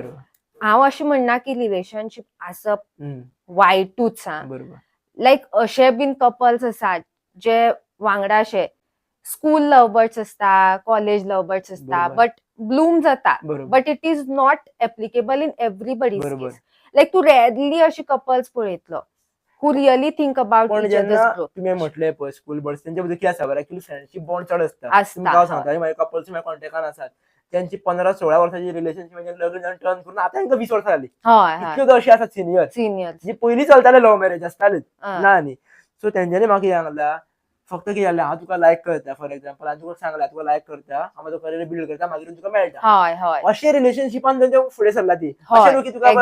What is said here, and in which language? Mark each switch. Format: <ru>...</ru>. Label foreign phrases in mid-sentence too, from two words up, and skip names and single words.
<kok>हांव अशें म्हणना की रिलेशनशीप आसप वायटूच हा. लायक अशे बीन कपल्स आसात जे वांगडा अशे</kok> <en>school lovebirds</en> <kok>आसता,</kok> <en>college lovebirds</en> <kok>आसता, बट ब्लूम जाता.</kok> <en>but it is not applicable in everybody's case.</en> <kok>लायक तूं रेअरली अशी कपल्स पळयतलो</kok> <en>who really think about each other's growth.</en> <kok>तुम्ही म्हटले पळय</kok> <en>school birds,</en> <kok>त्यांच्या बद्दल कितें आसा बरं, एक्चुअली</kok> <en>friendship bond</en> <kok>चड आसता.</kok> <mr>तुम्ही काय सांगता माझ्या कपल्स माझ्या कॉन्टॅक्टान आसात, त्यांची 15-16 वर्षाची रिलेशनशिप म्हणजे लग्न टर्न करून आता त्यांना 20 वर्षं झाली.</mr> <kok>हय हय इतल्यो अशी आसात सिनियर सिनियर जी पयलीं चलताले</kok> <en>love marriage</en> <kok>आसतालेच ना न्ही. सो तेंच्यांनी म्हाका कितें सांगलां फक्त कितें जालें हांव तुका लायक करता</kok> <en>for example</en> <kok>हांवें तुका सांगलां तुका लायक करता हांव म्हाजो</kok> <en>career build</en> <kok>करता मागीर तुका मेळटा. हय हय अशें रिलेशनशिपान तेंच्या फुडें सरला ती. अशें हय न्हू की तुका</kok>